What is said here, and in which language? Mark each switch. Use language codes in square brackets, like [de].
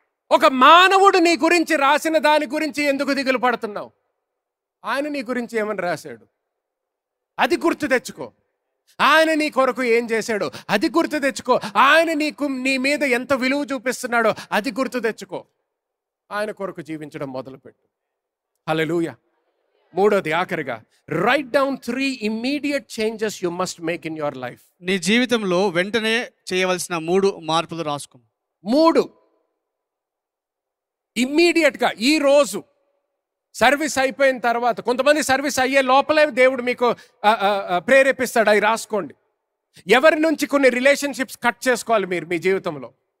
[te] ఒక మానవుడు నీ గురించి రాసిన దాని గురించి ఎందుకు దిగులు పడుతున్నావు? ఆయన నీ గురించి ఏమని రాశాడు అది గుర్తు తెచ్చుకో. ఆయన నీ కొరకు ఏం చేశాడో అది గుర్తు తెచ్చుకో. ఆయన నీ మీద ఎంత విలువ చూపిస్తున్నాడో అది గుర్తు తెచ్చుకో. ఆయన కొరకు జీవించడం మొదలుపెట్టు. హల్లెలూయా. మూడోది, ఆఖరిగా, [en] Write down 3 immediate changes you must make in your life. [te] నీ జీవితంలో వెంటనే చేయవలసిన 3 మార్పులు రాసుకో. 3 ఇమ్మీడియట్గా. ఈ రోజు సర్వీస్ అయిపోయిన తర్వాత, కొంతమంది సర్వీస్ అయ్యే లోపలే దేవుడు మీకు ప్రేరేపిస్తాడు, అవి రాసుకోండి. ఎవరి నుంచి కొన్ని రిలేషన్షిప్స్ కట్ చేసుకోవాలి మీరు మీ జీవితంలో?